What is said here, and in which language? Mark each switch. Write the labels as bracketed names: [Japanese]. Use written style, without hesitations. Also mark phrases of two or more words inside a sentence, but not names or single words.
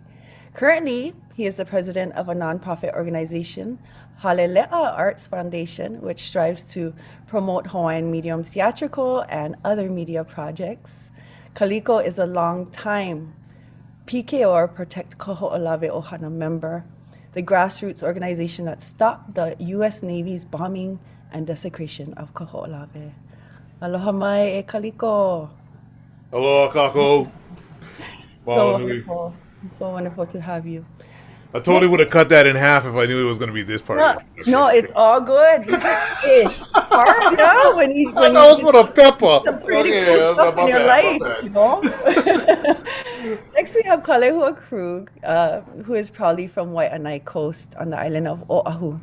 [English] Currently, he is the president of a nonprofit organization, Halele'a Arts Foundation, which strives to promote Hawaiian medium theatrical and other media projects. Kaliko is a long-time PKO, or Protect Kaho'olawe Ohana member, the grassroots organization that stopped the U.S. Navy's bombing and desecration of Kaho'olawe. [Hawaiian] Aloha mai e Kaliko. Aloha kako. [English] So wonderful to have you. I totally would have cut that in half if I knew it was going to be this part. No, it's all good. It's hard, yeah, when you that was for the pepper. Some pretty cool stuff in your life, you know. Next, we have Kalehua Krug, who is probably from Waianae Coast on the island of Oahu.